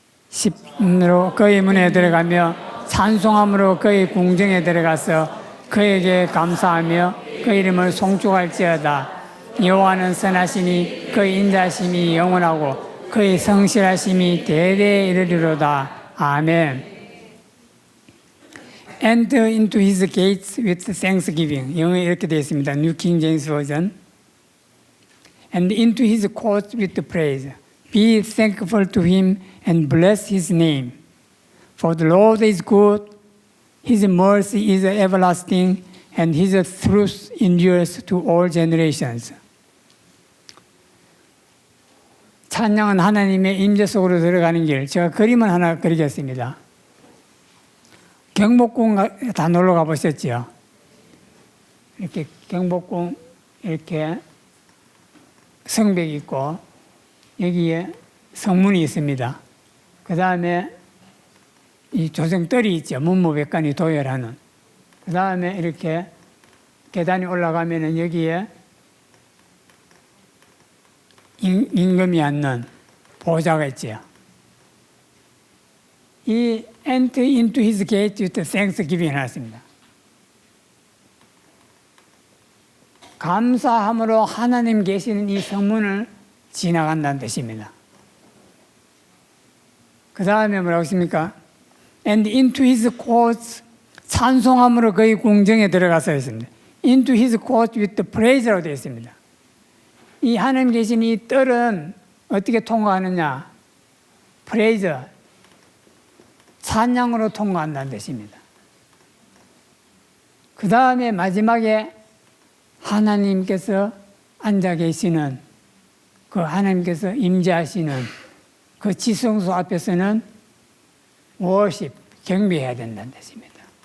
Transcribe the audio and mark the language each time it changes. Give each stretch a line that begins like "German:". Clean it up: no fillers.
Korean: 10으로 그의 문에 들어가며 찬송함으로 그의 궁정에 들어가서 그에게 감사하며 그 이름을 송축할지어다. 여호와는 선하시니 그의 인자심이 영원하고 그의 성실하심이 대대에 이르리로다. 아멘.
English: Enter into his gates with thanksgiving.
Korean: 영어에 이렇게 되어 있습니다.
English: New King James Version. And into his courts with praise. Be thankful to him and bless his name. For the Lord is good, his mercy is everlasting, and his truth endures to all generations.
Korean: 찬양은 하나님의 임재 속으로 들어가는 길. 제가 그림을 하나 그리겠습니다. 경복궁 다 놀러 가보셨죠? 이렇게 경복궁 이렇게 성벽이 있고 여기에 성문이 있습니다. 그 다음에 이 조정떨이 있죠. 문무백관이 도열하는. 그 다음에 이렇게 계단이 올라가면은 여기에 임금이 앉는 보좌가 있죠. 이
English: enter into his gate with thanksgiving
Korean: 해놨습니다. 감사함으로 하나님 계시는 이 성문을 지나간다는 뜻입니다. 그 다음에 뭐라고 했습니까?
English: And into his courts,
Korean: 찬송함으로 그의 궁정에 들어가서 했습니다.
English: Into his courts with praise라고 되어 있습니다.
Korean: 이 하나님 계신 이 뜰은 어떻게 통과하느냐? praise, 찬양으로 통과한다는 뜻입니다. 그 다음에 마지막에 하나님께서 앉아 계시는, 그 하나님께서 임재하시는 그 지성소 앞에서는 워십, 경배해야 된다는 뜻입니다.